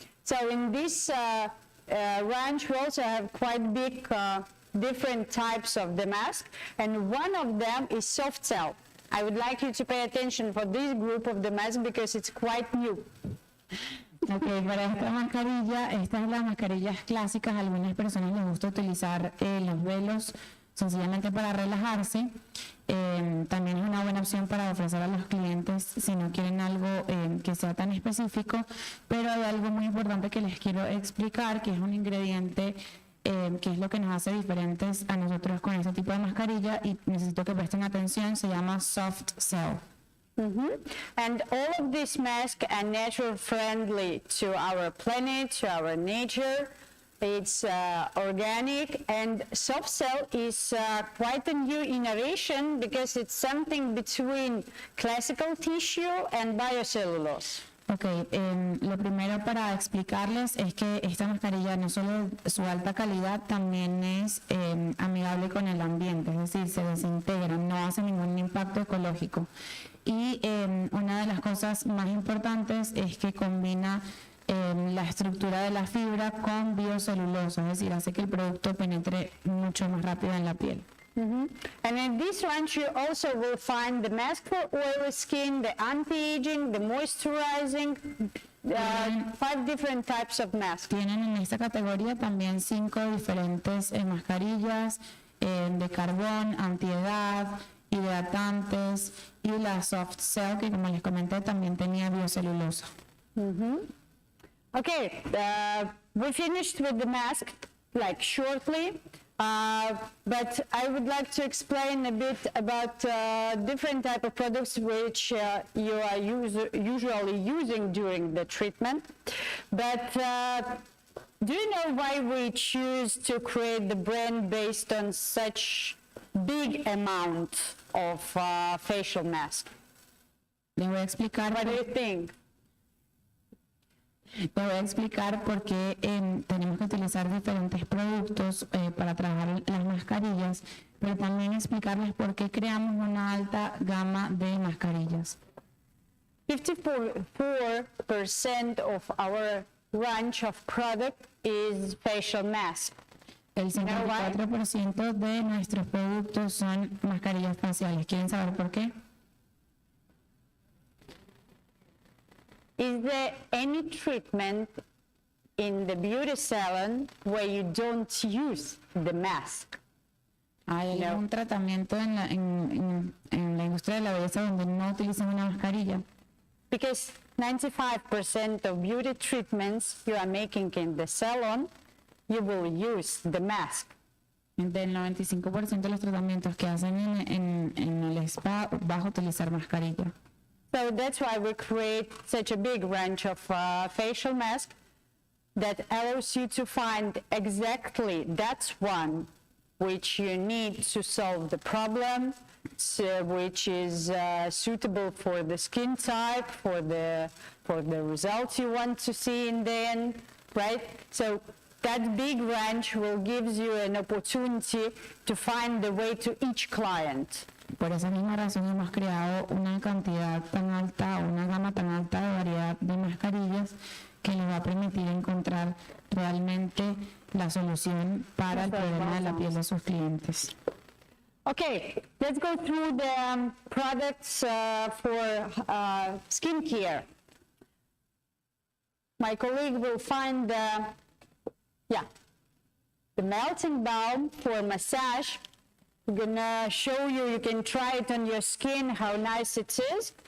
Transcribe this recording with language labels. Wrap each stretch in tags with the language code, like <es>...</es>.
<en>So in this range we also have quite big different types of the mask, and one of them is soft cell. I would like you to pay attention for this group of the mask because it's quite new.</en> <es>Ok, para esta mascarilla, estas son las mascarillas clásicas. A algunas personas les gusta utilizar los velos sencillamente para relajarse. También es una buena opción para ofrecer a los clientes si no quieren algo que sea tan específico, pero hay algo muy importante que les quiero explicar, que es un ingrediente qué es lo que nos hace diferentes a nosotros con este tipo de mascarilla, y necesito que presten atención, se llama soft cell.</es> <en>And all of these masks are natural friendly to our planet, to our nature. It's organic, and soft cell is quite a new innovation because it's something between classical tissue and biocellulose.</en> <es>Ok, lo primero para explicarles es que esta mascarilla, no solo su alta calidad, también es amigable con el ambiente, es decir, se desintegra, no hace ningún impacto ecológico. Y una de las cosas más importantes es que combina la estructura de la fibra con biocelulosa, es decir, hace que el producto penetre mucho más rápido en la piel.</es> <en>And in this range you also will find the mask for oily skin, the anti-aging, the moisturizing, 5 different types of masks.</en> <es>Tienen en esta categoría también 5 diferentes mascarillas de carbón, antiedad, hidratantes, y la soft cell, que como les comenté también tenía biocelulosa.</es> <en>Okay, we finished with the mask, like shortly, but I would like to explain a bit about different type of products which you are usually using during the treatment. But do you know why we choose to create the brand based on such big amount of facial mask?</en> <es>Les voy a explicar.</es> <en>What do you think?</en> <es>Les voy a explicar por qué tenemos que utilizar diferentes productos para trabajar las mascarillas, pero también explicarles por qué creamos una alta gama de mascarillas.</es> <en>54% of our range of product is facial mask.</en> <es>El 54% de nuestros productos son mascarillas faciales. ¿Quieren saber por qué?</es> <en>Is there any treatment in the beauty salon where you don't use the mask?</en> <es>¿Hay algún tratamiento en la industria de la belleza donde no utilizan una mascarilla?</es> <en>Because 95% of beauty treatments you are making in the salon, you will use the mask.</en> <es>Del 95% de los tratamientos que hacen en el spa vas a utilizar mascarilla.</es> <en>So that's why we create such a big range of facial masks that allows you to find exactly that one which you need to solve the problem, which is suitable for the skin type, for the results you want to see in the end, right? So that big range will give you an opportunity to find the way to each client.</en> <es>Por esa misma razón hemos creado una cantidad tan alta, una gama tan alta de variedad de mascarillas que les va a permitir encontrar realmente la solución para el problema de la piel de sus clientes.</es> <en>Okay, let's go through the products for skin care. My colleague will find the melting balm for massage. I'm gonna show you, you can try it on your skin, how nice it is.</en>